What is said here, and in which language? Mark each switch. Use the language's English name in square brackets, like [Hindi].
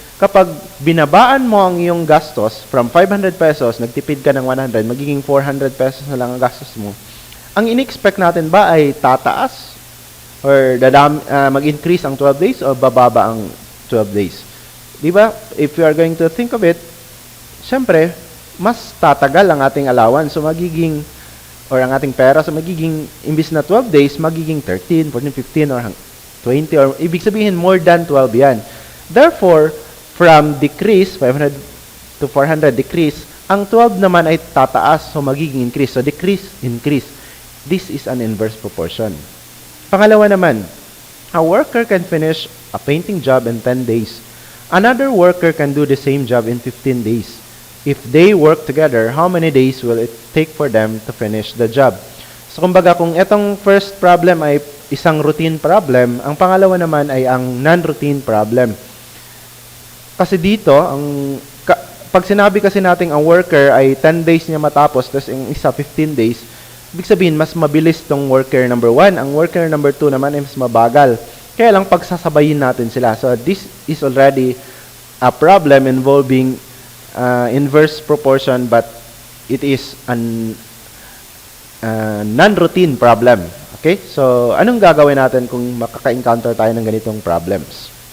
[Filipino] Kapag binabaan mo ang iyong gastos [English] from 500 pesos, [Filipino] nagtipid ka ng 100, magiging 400 pesos na lang ang gastos mo. Ang in-expect natin ba ay tataas? Or mag-increase ang 12 days o bababa ang 12 days? Diba? If you are going to think of it, syempre, mas tatagal ang ating allowance. So, magiging, or ang ating pera, so magiging, imbis na 12 days, magiging 13, 14, 15, or 20, or ibig sabihin more than 12 yan. [English] Therefore, from decrease, 500 to 400 decrease, [Filipino] ang 12 naman ay tataas, [English] so magiging increase. So decrease, increase. This is an inverse proportion. [Filipino] Pangalawa naman, [English] a worker can finish a painting job in 10 days. Another worker can do the same job in 15 days. If they work together, how many days will it take for them to finish the job? [Filipino] So kumbaga, kung itong first problem ay isang routine problem, ang pangalawa naman ay ang non-routine problem. Kasi dito, pag sinabi kasi natin ang worker ay 10 days niya matapos, tapos yung isa 15 days, ibig sabihin, mas mabilis tong worker number 1. Ang worker number 2 naman ay mas mabagal. Kaya lang pagsasabayin natin sila. [English] So this is already a problem involving inverse proportion, but it is an non-routine problem. Okay? [Filipino] So, anong gagawin natin kung makaka-encounter tayo ng ganitong problems?